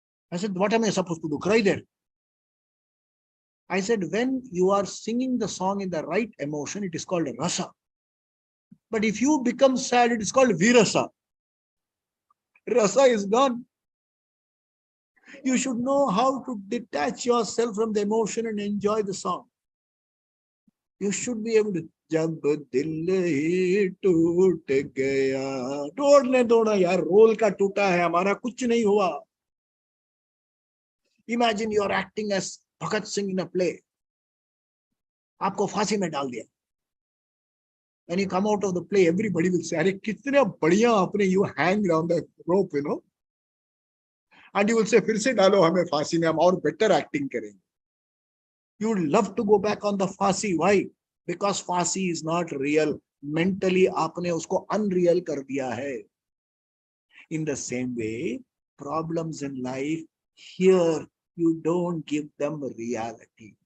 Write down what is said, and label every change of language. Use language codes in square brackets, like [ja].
[en] I said, what am I supposed to do? Cry there? I said, when you are singing the song in the right emotion, it is called rasa. But if you become sad, it is called virasa. Rasa is gone. You should know how to detach yourself from the emotion and enjoy the song. You should be able to. [hi] जब दिल ही टूट गया, तोड़ने दो ना यार, role का टूटा है, हमारा कुछ नहीं हुआ. [en] Imagine you are acting as Bhagat Singh in a play. [hi] आपको फांसी में डाल दिया. [en] When you come out of the play, everybody will say, [hi] अरे कितने बढ़िया आपने, [en] you hanged on the rope, and you will say, [hi] फिर से डालो हमें फांसी में, हम और better acting करेंगे. [en] You would love to go back on the phansi. Why? Because phansi is not real. [hi] Mentally आपने उसको unreal कर दिया है. [en] In the same way, problems in life, here you don't give them reality.